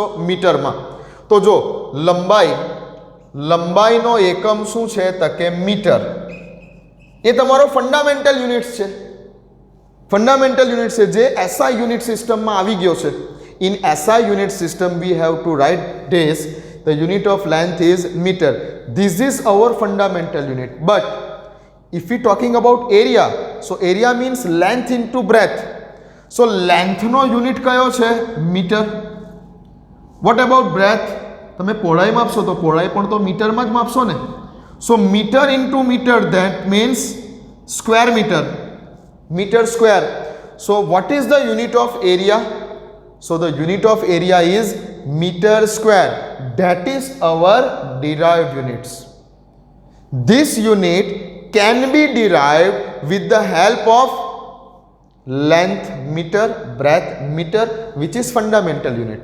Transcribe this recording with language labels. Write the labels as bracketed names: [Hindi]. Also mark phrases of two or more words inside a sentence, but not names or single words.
[Gujarati] મીટરમાં. તો જો લંબાઈ, લંબાઈનો એકમ શું છે તો કે મીટર. એ તમારો [English] fundamental units [Gujarati] છે, [English] fundamental unit [Gujarati] છે જે [English] SI unit system [Gujarati] આવી ગયો છે. [English] in SI unit system we have to write this, the unit of length is meter. this is our fundamental unit. બટ if we talking about area, so area means length into breadth. So length [Gujarati] નો યુનિટ કયો છે? મીટર. [English] what about breadth? [Gujarati] તમે પહોળાઈ માપશો તો પહોળાઈ પણ તો મીટરમાં જ માપશો ને. [English] so meter into meter, that means square meter, meter square. so what is the unit of area? so the unit of area is meter square. that is our derived units. this unit can be derived with the help of length meter, breadth meter, which is fundamental unit.